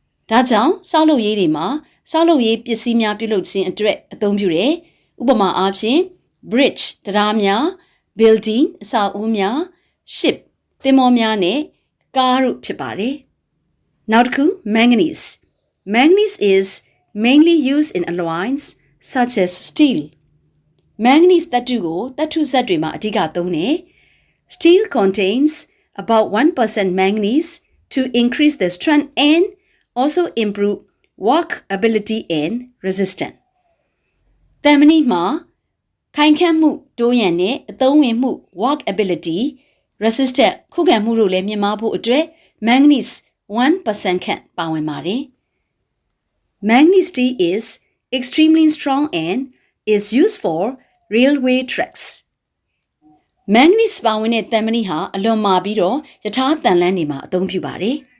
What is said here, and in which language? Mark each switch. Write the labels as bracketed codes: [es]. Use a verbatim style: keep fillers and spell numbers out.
[my] ဒါကြောင့်ဆောက်လုပ်ရေးတွေမှာဆောက်လုပ်ရေးပစ္စည်းများပြုလုပ်ခြင်းအတွက်အသုံးပြုတယ်။ဥပမာအားဖြင့် bridge တံတားများ building အဆောက်အဦများ ship သင်္ဘောများနဲ့ car တို့ဖြစ်ပါတယ်။ [en] Now manganese. Manganese is mainly used in alloys such as steel. [my] Manganese သတ္တုကို သတ္တုဇာတ်တွေမှာ အဓိကသုံးတယ်. [en] Steel contains about one percent manganese to increase the strength and also improve workability and resistance. [my] သံမဏိမှာ ခိုင်ခန့်မှုတိုးရန်နဲ့အသုံးဝင်မှု workability, resistance ခုခံမှုတို့လည်းမြင့်မားဖို့အတွက် manganese one percent ခန့်ပါဝင်ပါတယ်. [en] Manganese is extremely strong and is used for railway tracks. [my] Manganese ပါဝင်တဲ့သံမဏိဟာအလွန်မာပြီးတော့ယထာသံလမ်းတွေမှာအသုံးပြုပါတယ်.